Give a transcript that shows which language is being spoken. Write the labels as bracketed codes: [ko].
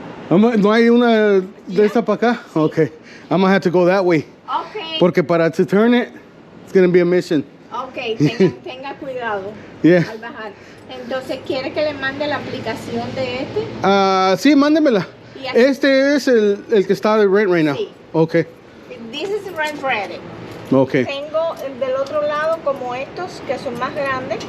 [es] ¿No hay una de esta para acá? [en] Okay. I'm gonna have to go that way. Ok, [es] Porque para [en] to turn it, it's gonna be a mission. [es] ok, tenga cuidado [en] Yeah. [es] al bajar. Entonces, ¿quiere que le mande la aplicación de este? Sí, mándemela. Y así- Este es el que está de [en] rent right now. [es] Sí. [en] Okay. This is rent ready. Okay. [es] Tengo el del otro lado como estos que son más grandes,